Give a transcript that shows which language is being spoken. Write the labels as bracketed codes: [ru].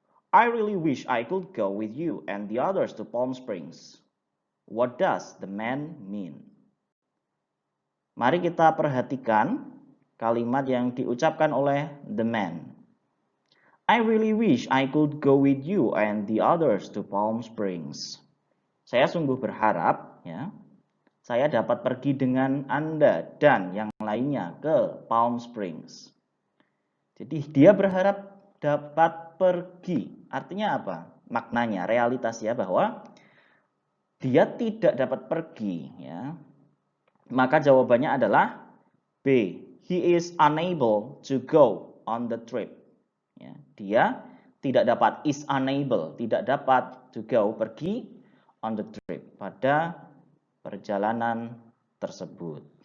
[en] I really wish I could go with you and the others to Palm Springs. What does the man mean? [id] Mari kita perhatikan kalimat yang diucapkan oleh [en] the man. I really wish I could go with you and the others to Palm Springs. [id] Saya sungguh berharap ya, saya dapat pergi dengan Anda dan yang lainnya ke Palm Springs. Jadi dia berharap dapat pergi. Artinya apa? Maknanya, realitas ya, bahwa dia tidak dapat pergi ya. Maka jawabannya adalah B. [en] He is unable to go on the trip. [id] Ya, dia tidak dapat, [en] is unable, [id] tidak dapat [en] to go, [id] pergi [en] on the trip, [id] pada perjalanan tersebut.